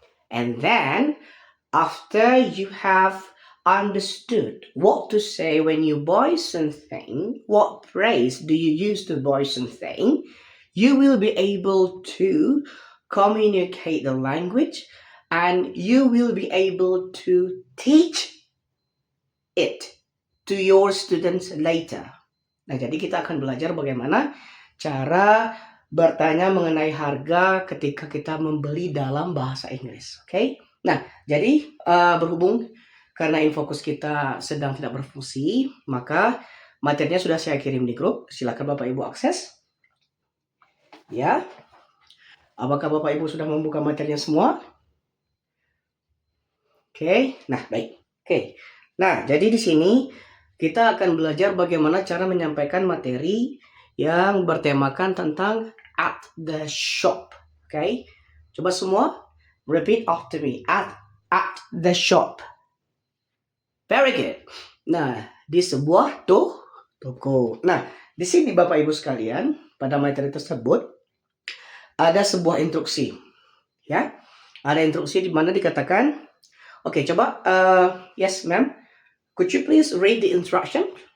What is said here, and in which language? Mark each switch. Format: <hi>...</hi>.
<en>And then, after you have understood what to say when you buy something, what phrase do you use to buy something, you will be able to communicate the language and you will be able to teach it to your students later.</en> <id>Nah, jadi kita akan belajar bagaimana cara bertanya mengenai harga ketika kita membeli dalam bahasa Inggris. Oke? Nah, jadi berhubung karena infokus kita sedang tidak berfungsi, maka materinya sudah saya kirim di grup. Silakan Bapak Ibu akses. Ya. Apakah Bapak Ibu sudah membuka materinya semua? Oke. Nah, baik. Oke. Nah, jadi di sini kita akan belajar bagaimana cara menyampaikan materi yang bertemakan tentang</id> <en>at the shop.</en> <id>Oke. Coba semua</id> <en>repeat after me. At the shop. Very good.</en> <id>Nah, di sebuah toko. Nah, di sini Bapak Ibu sekalian, pada materi tersebut ada sebuah instruksi, ya. Ada instruksi di mana dikatakan, oke, coba,</id> <en>yes, ma'am, could you please read the instruction?</en>